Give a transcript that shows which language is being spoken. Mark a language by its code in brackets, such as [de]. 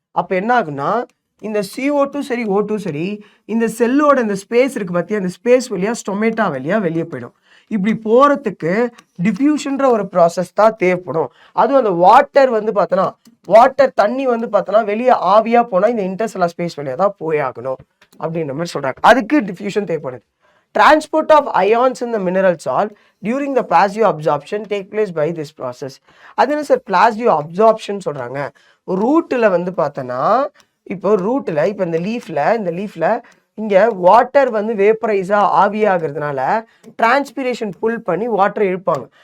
[ta] அப்ப என்ன ஆகுனா இந்த CO2 சரி O2 சரி இந்த செல்லோட இந்த ஸ்பேஸ் இருக்கு பார்த்தியா, அந்த ஸ்பேஸ் வழியா ஸ்டொமேட்டா வழியா வெளியே போயிடும். இப்படி போறதுக்கு டிஃப்யூஷன்ற ஒரு ப்ராசஸ் தான் தேவைப்படும். அதுவும் அந்த வாட்டர் வந்து பார்த்தோன்னா தண்ணி வந்து பார்த்தோன்னா வெளியே ஆவியா போனா இந்த இன்டர்செல்லுலர் ஸ்பேஸ் வழியா தான் போயாகணும் அப்படின்ற மாதிரி சொல்றாங்க. அதுக்கு டிஃப்யூஷன் தேவைப்படுது. [en] Transport of ions in the mineral salt during the passive absorption take place by this process. [ta] அது என்ன சார் passive absorption சொல்றாங்க? ரூட்ல வந்து பார்த்தோன்னா இப்போ ரூட்ல இப்போ இந்த லீஃப்ல இங்க வாட்டர் வந்து வேப்பரைஸா ஆவியாகிறதுனால டிரான்ஸ்பிரேஷன் புல் பண்ணி வாட்டரை இழுப்பாங்க.